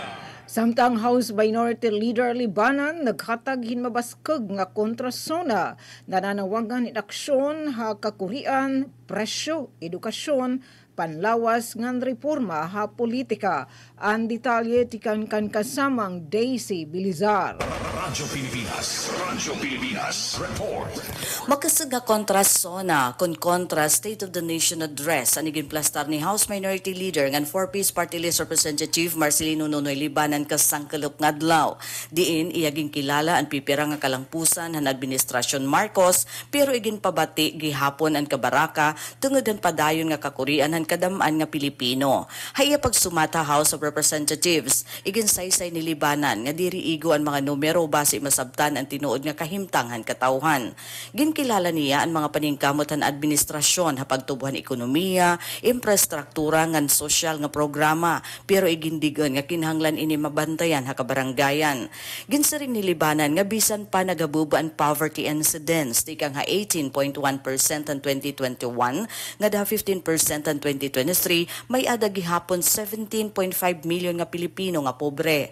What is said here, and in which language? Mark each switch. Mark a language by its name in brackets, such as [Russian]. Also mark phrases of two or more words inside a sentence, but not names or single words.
[Waray] Samtang House Minority Leader Libanan naghatag hinmabaskeg nga kontrasona, nananawagan in aksyon ha kakurian, presyo, edukasyon, panlawas ngan reforma ha politika. Ang detalye tikan kan kasamang Daisy Bilizar. Radyo Pilipinas, report. Makasag nga kontrasona kon kontra State of the Nation address ang iginplastar ni House Minority Leader ngan 4-piece Party List Representative Marcelino Nonoy Libanan kasangkalok nga adlaw. Diin iyaging kilala ang pipira nga kalangpusan han Administrasyon Marcos pero igin pabati gihapon ang kabaraka tungod ang padayon nga kakurian han kadamaan nga Pilipino. Haya pagsumata House of Representatives, igin saysay ni Libanan nga diri igo ang mga numero base masabtan ang tinuod nga kahimtangan katawhan. Ginkilala niya ang mga paningkamot han administrasyon ha pagtubuhan ekonomiya, infrastruktura ngan sosyal nga programa pero igindigan nga kinahanglan ini mabantayan ha kabaranggayan. Ginsaring ni Libanan nga bisan pa nagabuba ang [English] poverty incidence [Waray] tikang ha 18.1% ang 2021 nga daha 15% ang 2023 may ada gihapon 17.5 million nga Pilipino nga pobre.